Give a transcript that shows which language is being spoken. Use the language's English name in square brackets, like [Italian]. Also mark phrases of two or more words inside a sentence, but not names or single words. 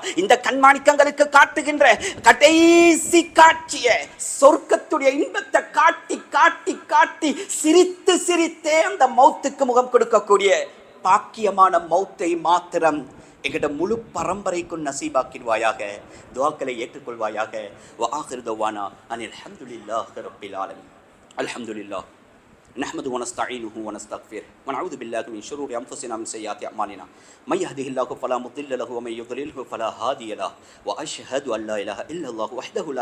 [Tamil] இந்த கண்மாணிக்கங்களுக்கு காட்டுகின்ற கடைசி காட்சியை, சொர்க்கத்துடைய இன்பத்தை காட்டி காட்டி காட்டி சிரித்தே அந்த மௌத்துக்கு முகம் கொடுக்கக்கூடிய பாக்கியமான மௌத்தை மாத்திரம் எங்கிட்ட முழு பரம்பரைக்கும் நசீபாக்கிடுவாயாக. துஆக்களை ஏற்றுக்கொள்வாயாக. [Arabic] وآخر دعوانا أن الحمد لله رب العالمين. அல்ஹம்துலில்லாஹ் نحمده ونستعينه ونستغفره ونعوذ بالله من شرور انفسنا ومن سيئات اعمالنا من يهده الله فلا مضل له ومن يضلل فلا هادي له واشهد ان لا اله الا الله وحده لا